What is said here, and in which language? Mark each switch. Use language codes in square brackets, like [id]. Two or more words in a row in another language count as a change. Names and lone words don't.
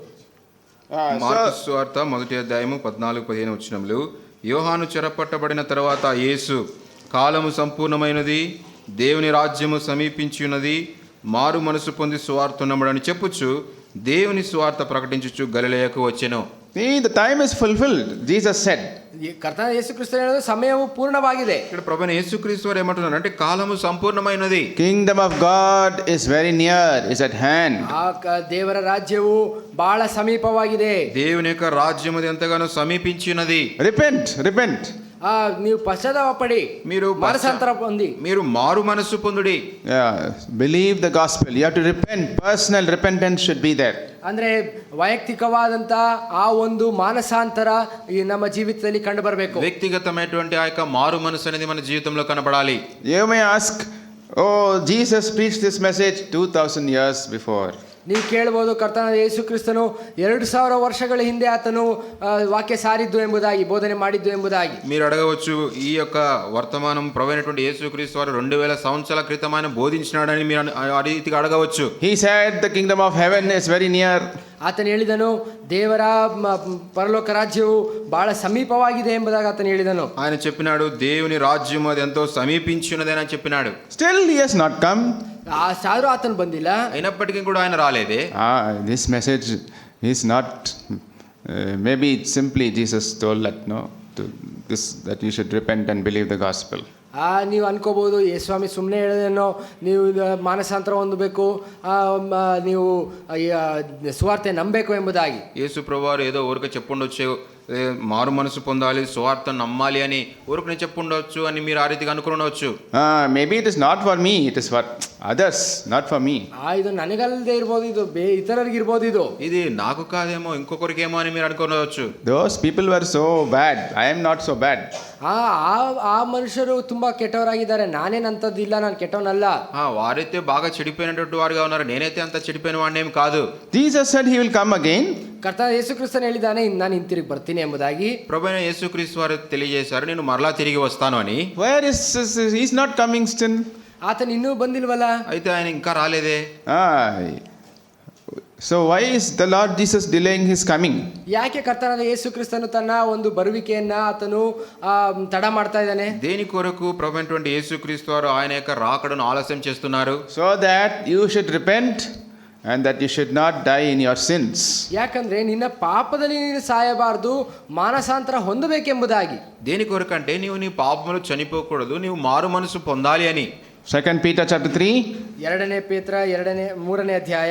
[te] మార్కు సువార్త 1వ అధ్యాయము 14-15 వచనములు. యోహాను చెరపట్టబడిన తర్వాత యేసు, కాలము సంపూర్ణమైనది, దేవుని రాజ్యము సమీపించి ఉన్నది, మారు మనసు పొంది సువార్త నమ్మడని చెప్పుచు దేవుని సువార్త ప్రకటించుచు గలిలయకు వచ్చెను. [en] See, the time is fulfilled, Jesus said. [kn] ಕರ್ತನ ಯೇಸು ಕ್ರಿಸ್ತನು ಹೇಳಿದ ಸಮಯವು ಪೂರ್ಣವಾಗಿದೆ. [te] ఇక్కడ ప్రభువైన యేసుక్రీస్తు వారు ఏమంటున్నారు అంటే కాలము సంపూర్ణమైనది. [en] Kingdom of God is very near, is at hand. [kn] ಆ ದೇವರ ರಾಜ್ಯವು ಬಹಳ ಸಮೀಪವಾಗಿದೆ. [te] దేవుని యొక్క రాజ్యం అది ఎంతగానో సమీపించినది. [en] Repent. [kn] ನೀವು ಪಶ್ಚಾತ್ತಾಪ ಪಡಿ, [te] మీరు [kn] ಮಾನಸಾಂತರ ಹೊಂದಿ, [te] మీరు మారు మనసు పొందుడి. [en] Believe the gospel. You have to repent. Personal repentance should be there. [kn] ಅಂದ್ರೆ ವೈಯಕ್ತಿಕವಾದಂತ ಆ ಒಂದು ಮಾನಸಾಂತರ ಈ ನಮ್ಮ ಜೀವಿತದಲ್ಲಿ ಕಂಡು ಬರಬೇಕು. [te] వ్యక్తిగతమైనటువంటి ఆ యొక్క మారు మనసు అనేది మన జీవితంలో కనబడాలి. [en] You may ask, oh, Jesus preached this message 2000 years before. [kn] ನೀವು ಕೇಳಬಹುದು, ಕರ್ತನ ಯೇಸು ಕ್ರಿಸ್ತನು 2000 ವರ್ಷಗಳ ಹಿಂದೆ ಆತನು ವಾಕ್ಯ ಸಾರಿದ್ದು ಎಂಬುದಾಗಿ, ಬೋಧನೆ ಮಾಡಿದ್ದು ಎಂಬುದಾಗಿ [te] మీరు అడగవచ్చు. ఈ యొక్క వర్తమానం ప్రభువైనటువంటి యేసుక్రీస్తు వారు 2000 సంవత్సరాల క్రితం ఆయన బోధించినాడని మీరు ఆ రీతిగా అడగవచ్చు. [en] He said the kingdom of heaven is very near. [kn] ಆತನು ಹೇಳಿದನು, ದೇವರ ಪರಲೋಕ ರಾಜ್ಯವು ಬಹಳ ಸಮೀಪವಾಗಿದೆ ಎಂಬುದಾಗಿ ಆತನು ಹೇಳಿದನು. [te] ఆయన చెప్పినాడు, దేవుని రాజ్యం అది ఎంతో సమీపించినదని ఆయన చెప్పినాడు. [en] Still he has not come. [kn] ಆದರೂ ಆತನು ಬಂದಿಲ್ಲ. [te] అయినప్పటికీ కూడా ఆయన రాలేదే. [en] This message is not, maybe simply Jesus told that, that you should repent and believe the gospel. [kn] ನೀವು ಅನ್ಕೋಬಹುದು, ಸ್ವಾಮಿ ಸುಮ್ಮನೆ ಹೇಳಿದೇನೋ, ನೀವು ಮಾನಸಾಂತರ ಹೊಂದಬೇಕು, ನೀವು ಸುವಾರ್ತೆ ನಂಬಬೇಕು ಎಂಬುದಾಗಿ. [te] యేసు ప్రభువారు ఏదో ఊరికే చెప్పుండొచ్చు, మారు మనసు పొందాలి, సువార్త నమ్మాలి అని ఊరికి చెప్పుండొచ్చు అని మీరు ఆ రీతిగా అనుకుని ఉండవచ్చు. [en] Maybe it is not for me, it is for others, not for me. [kn] ಇದು ನನಗಲ್ಲದೆ ಇರ್ಬೋದು, ಇದು ಇತರರಿಗಿರ್ಬೋದು ಇದು. [te] ఇది నాకు కాదేమో ఇంకొకరికేమో అని మీరు అనుకోవచ్చు. [en] Those people were so bad. I am not so bad. [kn] ಆ ಮನುಷ್ಯರು ತುಂಬಾ ಕೆಟ್ಟವರಾಗಿದ್ದಾರೆ, ನಾನೇನಂತದ್ದಿಲ್ಲ, ನಾನು ಕೆಟ್ಟವನಲ್ಲ. [te] వారైతే బాగా చెడిపోయినటువంటి వారుగా ఉన్నారు, నేనైతే అంత చెడిపోయిన వాడినేం కాదు. [en] Jesus said he will come again. [kn] ಕರ್ತನ ಯೇಸು ಕ್ರಿಸ್ತನು ಹೇಳಿದ್ದಾನೆ, ನಾನು ಹಿಂತಿರುಗಿ ಬರ್ತೀನಿ ಎಂಬುದಾಗಿ. [te] ప్రభువైన యేసుక్రీస్తు వారు తెలియజేశారు, నేను మరలా తిరిగి వస్తాను అని. [en] Where is he's not coming still? [kn] ಆತನು ಇನ್ನೂ ಬಂದಿಲ್ವಲ್ಲ. [te] అయితే ఆయన ఇంకా రాలేదే. [en] So why is the Lord Jesus delaying his coming? [kn] ಯಾಕೆ ಕರ್ತನಾದ ಯೇಸು ಕ್ರಿಸ್ತನು ತನ್ನ ಒಂದು ಬರುವಿಕೆಯನ್ನ ಆತನು ತಡ ಮಾಡ್ತಾ ಇದ್ದಾನೆ? [te] దేని కొరకు ప్రభువైనటువంటి యేసుక్రీస్తు వారు ఆయన యొక్క రాకడను ఆలస్యం చేస్తున్నారు? [en] So that you should repent and that you should not die in your sins. [kn] ಯಾಕಂದ್ರೆ ನಿನ್ನ ಪಾಪದಲ್ಲಿ ನೀನು ಸಾಯಬಾರದು, ಮಾನಸಾಂತರ ಹೊಂದಬೇಕೆಂಬುದಾಗಿ. [te] దేని కొరకంటే నీవు నీ పాపములు చనిపోకూడదు, నీవు మారు మనసు పొందాలి అని. [en] 2 Peter chapter 3 [kn] ಎರಡನೇ ಪೇತ್ರ ಮೂರನೇ ಅಧ್ಯಾಯ